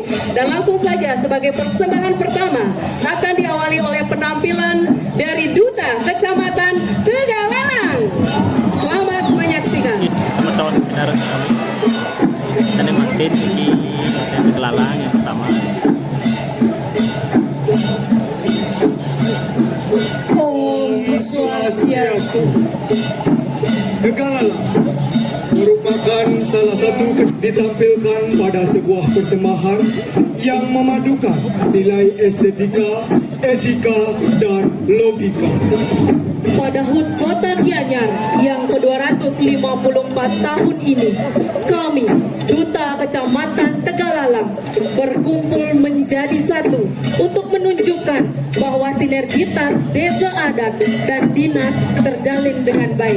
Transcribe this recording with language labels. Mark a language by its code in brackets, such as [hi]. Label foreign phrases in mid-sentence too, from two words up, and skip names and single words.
[id] Dan langsung saja sebagai persembahan pertama akan diawali oleh penampilan dari duta Kecamatan Tegalalang. Selamat menyaksikan. Teman-teman saudara kami, dan makin di Tegalalang yang pertama. Om Swastiastu. Tegalalang merupakan salah satu ditampilkan pada sebuah persembahan yang memadukan nilai estetika, etika, dan logika. Pada HUT Kota Gianyar yang ke-254 tahun ini, kami, Duta Kecamatan Tegalalang, berkumpul menjadi satu untuk menunjukkan bahwa sinergitas desa adat dan dinas terjalin dengan baik.